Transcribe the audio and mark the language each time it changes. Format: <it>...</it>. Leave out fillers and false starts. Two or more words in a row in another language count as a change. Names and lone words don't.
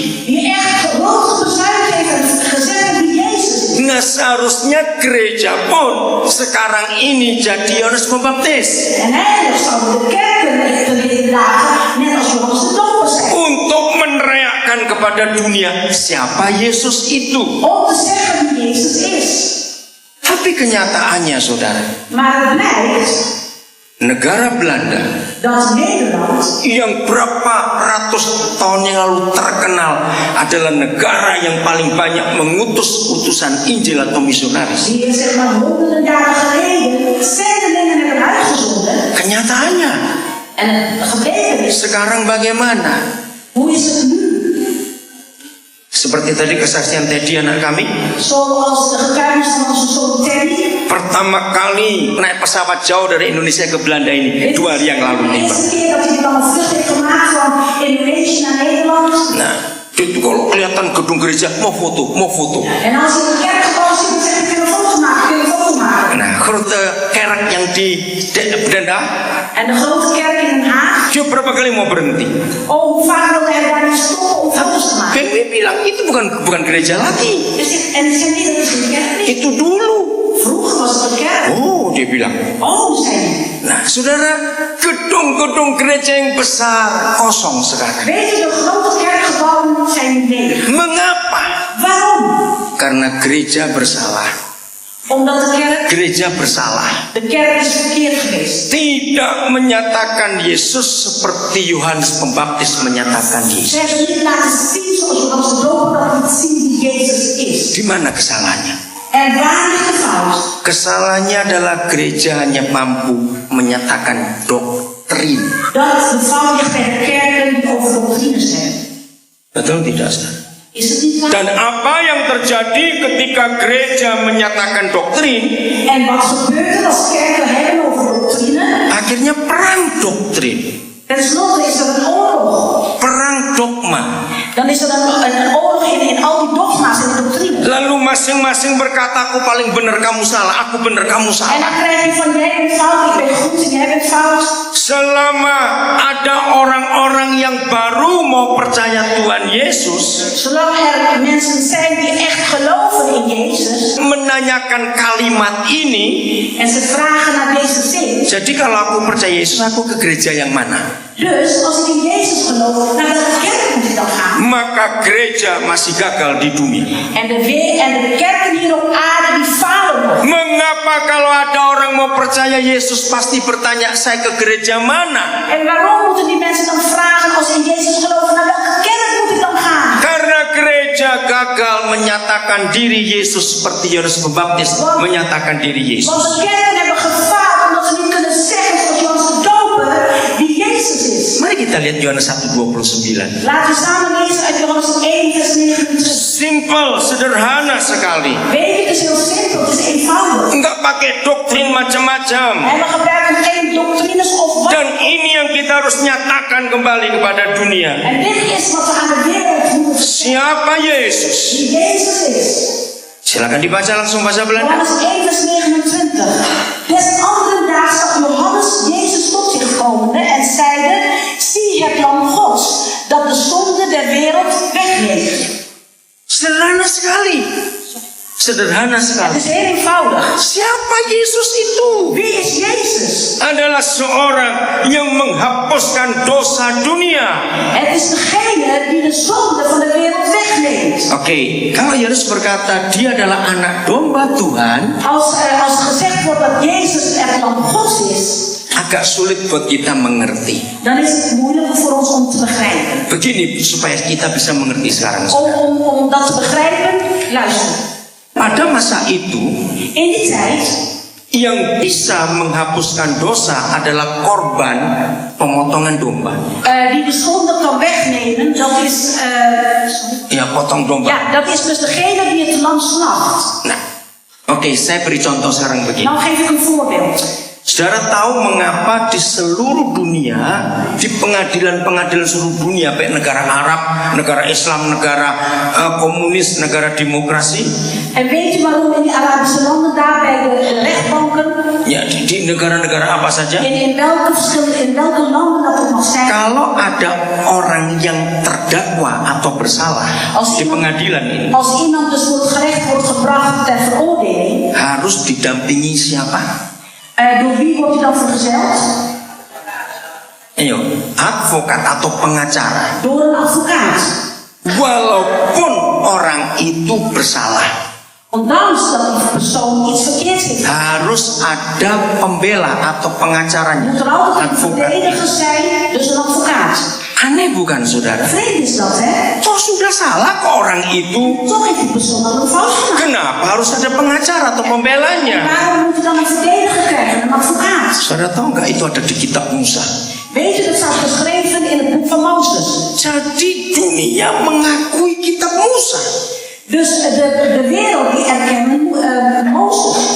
<nl>die echt groot bezuid heeft en gezegd wie Jezus is.</nl> <id>Nah, seharusnya gereja pun sekarang ini jadi Yohanes Pembaptis</id> <nl>En eigenlijk zouden de kerken te laten, net als Johannes de Doper zijn.</nl> <id>untuk meneriakkan kepada dunia siapa Yesus itu.</id> <nl>Om te zeggen wie Jezus is.</nl> <id>Tapi kenyataannya, saudara,</id> <nl>Maar het blijkt</nl> <id>negara Belanda</id> <nl>dat Nederland</nl> <id>yang berapa ratus tahun yang lalu terkenal adalah negara yang paling banyak mengutus utusan Injil atau misionaris.</id> <nl>die zeg maar honderden jaren geleden zendelingen hebben uitgezonden.</nl> <id>Kenyataannya</id> <nl>En het gebleken is,</nl> <id>sekarang bagaimana?</id> <nl>hoe is het nu?</nl> <id>Seperti tadi kesaksian Teddy anak kami,</id> <nl>Zoals de getuigenis van onze zoon Teddy.</nl> <id>pertama kali naik pesawat jauh dari Indonesia ke Belanda ini 2 hari yang lalu</id> <nl>De</nl> <id>nih, Pak.</id> <nl>eerste keer dat hij dan een vlucht heeft gemaakt van Indonesië naar Nederland.</nl> <id>Nah, itu kalau kelihatan gedung gereja mau foto.</id> <nl>En als hij een kerkgebouw ziet, dan zegt hij: kun je een foto maken?</nl> <id>Nah,</id> <nl>grote kerk</nl> <id>yang di Belanda,</id> <nl>En de grote kerk in Den Haag.</nl> <id>dia berapa kali mau berhenti?</id> <nl>Oh, hoe vaak wilde hij daar niet stoppen om foto's te maken?</nl> <id>PW bilang itu bukan gereja lagi.</id> <nl>En hij zei: nee, dat is een kerk niet.</nl> <id>Itu dulu.</id> <nl>Vroeger was</nl> <id>dibilang.</id> <nl>Oh, zei hij.</nl> <id>Nah, saudara, gedung-gedung gereja yang besar kosong sekarang.</id> <nl>Weet je, de grote kerkgebouwen zijn ledig.</nl> <id>Mengapa?</id> <nl>Waarom?</nl> <id>Karena gereja bersalah.</id> <nl>Omdat</nl> <id>Gereja bersalah.</id> <nl>de kerk is verkeerd geweest.</nl> <id>Tidak menyatakan Yesus seperti Yohanes Pembaptis menyatakan</id> <nl>Ze</nl> <id>Yesus.</id> <nl>hebben niet laten zien zoals Johannes de Doper dat liet zien wie Jezus is.</nl> <id>Di mana kesalahannya?</id> <nl>En waar ligt de fout?</nl> <id>Kesalahannya adalah gereja hanya mampu menyatakan doktrin.</id> <nl>Dat de fout ligt bij de kerken die over doctrines hebben.</nl> <id>Betul tidak, saudara?</id> <nl>Is het niet waar?</nl> <id>Dan apa yang terjadi ketika gereja menyatakan doktrin?</id> <nl>En wat gebeurt er als kerken hebben over doctrine?</nl> <id>Akhirnya perang doktrin,</id> <nl>Ten slotte is er een oorlog.</nl> <id>perang dogma.</id> <nl>Dan is er een oorlog in al die dogma's en doctrines.</nl> <id>Lalu masing-masing berkata, aku paling benar, kamu salah, aku benar, kamu</id> <nl>En</nl> <id>salah.</id> <nl>dan krijg je van jij bent fout, ik ben goed en jij bent fout.</nl> <id>Selama ada orang-orang yang baru mau percaya Tuhan Yesus,</id> <nl>Zolang er mensen zijn die echt geloven in Jezus.</nl> <id>menanyakan kalimat ini,</id> <nl>En ze vragen naar deze zin.</nl> <id>jadi kalau aku percaya Yesus, aku ke gereja yang mana?</id> <nl>Dus als ik in Jezus geloof, naar welke kerk moet ik dan gaan?</nl> <id>Maka gereja masih gagal di dunia.</id> <nl>En de kerken hier op aarde die falen nog.</nl> <id>Mengapa kalau ada orang mau percaya Yesus pasti bertanya, saya ke gereja mana?</id> <nl>En waarom moeten die mensen dan vragen als ze in Jezus geloven, naar welke kerk moet ik dan gaan?</nl> <id>Karena gereja gagal menyatakan diri Yesus seperti Yohanes Pembaptis menyatakan diri Yesus.</id> <nl>Want de kerken hebben gefaald omdat ze niet kunnen zeggen zoals Johannes de Doper wie Jezus is.</nl> <id>Mari kita lihat Yohanes 1:29.</id> <nl>Laten we samen lezen uit Johannes 1 vers 29.</nl> <id>Simpel, sederhana sekali.</id> <nl>Weet je, het is heel simpel, het is eenvoudig.</nl> <id>Enggak pakai doktrin macam-macam.</id> <nl>En we gebruiken geen doctrines of wat.</nl> <id>Dan ini yang kita harus nyatakan kembali kepada dunia.</id> <nl>En dit is wat we aan de wereld moeten vertellen.</nl> <id>Siapa Yesus?</id> <nl>Wie Jezus is.</nl> <id>Silakan dibaca langsung bahasa Belanda.</id> <nl>Johannes 1 vers 29. Des anderen daags zag Johannes Jezus tot zich komende en zeide, zie het lam Gods, dat de zonde der wereld wegneemt.</nl> <id>Sederhana sekali. Sederhana</id> <nl>Het</nl> <id>sekali.</id> <nl>is heel eenvoudig.</nl> <id>Siapa Yesus itu?</id> <nl>Wie is Jezus?</nl> <id>Adalah seorang yang menghapuskan dosa dunia.</id> <nl>Het is degene die de zonde van de wereld wegneemt.</nl> <id>Oke, kalau Yohanes berkata dia adalah anak domba Tuhan,</id> <nl>Als gezegd wordt dat Jezus het lam Gods is,</nl> <id>agak sulit buat kita mengerti.</id> <nl>dan is het moeilijker voor ons om te begrijpen.</nl> <id>Begini supaya kita bisa mengerti sekarang.</id> <nl>Om dat te begrijpen, luister.</nl> <id>Pada masa itu,</id> <nl>In die tijd,</nl> <id>yang bisa menghapuskan dosa adalah korban pemotongan domba.</id> <nl>die de zonde kan wegnemen, dat is,</nl> <id>Ya, potong domba.</id> <nl>ja, dat is dus degene die het lam slacht.</nl> <id>Nah, oke, saya beri contoh sekarang begini.</id> <nl>Nou geef ik een voorbeeld.</nl> <id>Saudara tahu mengapa di seluruh dunia, di pengadilan-pengadilan seluruh dunia, baik negara Arab, negara Islam, negara komunis, negara demokrasi,</id> <nl>En weet u waarom in die Arabische landen, daar bij de rechtbanken,</nl> <id>ya di negara-negara apa saja,</id> <nl>in welke landen dat ook mag zijn,</nl> <id>kalau ada orang yang terdakwa atau bersalah di pengadilan ini,</id> <nl>als iemand dus voor het gerecht wordt gebracht ter veroordeling,</nl> <id>harus didampingi siapa?</id> <nl>door wie wordt hij dan vergezeld?</nl> <id>Ayo, advokat atau pengacara.</id> <nl>Door een advocaat.</nl> <id>Walaupun orang itu bersalah,</id> <nl>Ondanks dat die persoon iets verkeerds heeft,</nl> <id>harus ada pembela atau pengacaranya,</id> <nl>moet er altijd een</nl> <id>advokat.</id> <nl>verdediger zijn, dus een advocaat.</nl> <id>Aneh bukan saudara?</id> <nl>Vreemd is dat, hè?</nl> <id>Toh sudah salah ke orang itu,</id> <nl>Toch heeft die persoon dan een fout gemaakt.</nl> <id>kenapa harus ada pengacara atau pembelanya?</id> <nl>Waarom moet hij dan een verdediger krijgen, een advocaat?</nl> <id>Saudara tahu nggak itu ada di kitab Musa?</id> <nl>Weet je, dat staat geschreven in het boek van Mozes.</nl> <id>Jadi dunia mengakui kitab Musa.</id> <nl>Dus de wereld die erkennen Mozes.</nl>